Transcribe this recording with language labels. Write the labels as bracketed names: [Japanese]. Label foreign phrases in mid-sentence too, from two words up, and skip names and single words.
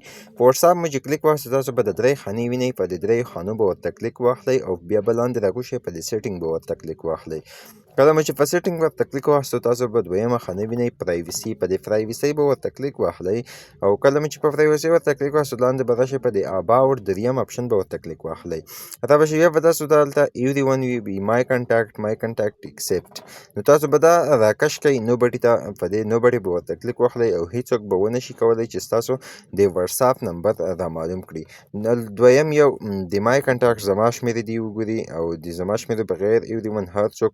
[Pashto] په واتس اپ مو چې کلیک واخلئ تاسو به د درې خانې وینئ، په دې درې خانو به ورته کلیک واخلئ او بیا به لاندې راګوښئ، په دې سیټینګ به ورته کلیک واخلئ. کله مو چې په سیټینګ ورته کلیک واخیستو تاسو به دویمه خانه وینئ پرایوسي، په دې پرایوسي به ورته کلیک واخلئ او کله مو چې په پرایوسي ورته کلیک واخیستو لاندې به راشئ، په دې اباوټ دریم اپشن به ورته کلیک واخلئ. را به شي بیا به تاسو دلته [English] everyone will be my contact except، [Pashto] نو تاسو به دا راکش کئ nobody ته، په دې nobody به ورته کلیک واخلئ او هیڅوک به ونه شي کولی چې ستاسو د واتس اپ نمبر را معلوم کړي. دویم یو د [English] my contact [Pashto] زما شمېرې دې وګوري او د زما شمېرې بغیر everyone هر څوک